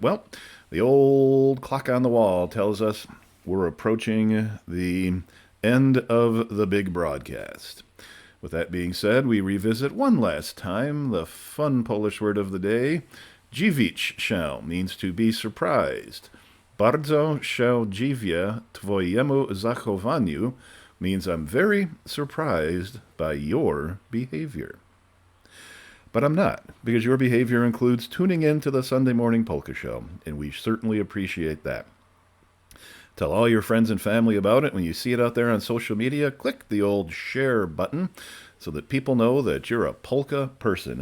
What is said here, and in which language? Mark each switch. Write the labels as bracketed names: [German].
[English] Well, the old clock on the wall tells us we're approaching the end of the big broadcast. With that being said, we revisit one last time the fun Polish word of the day. [Polish] Dziwić się [English] means to be surprised. [Polish] Bardzo się dziwię twojemu zachowaniu [English] means I'm very surprised by your behavior. But I'm not, because your behavior includes tuning in to the Sunday Morning Polka Show, and we certainly appreciate that. Tell all your friends and family about it. When you see it out there on social media, click the old share button so that people know that you're a polka person.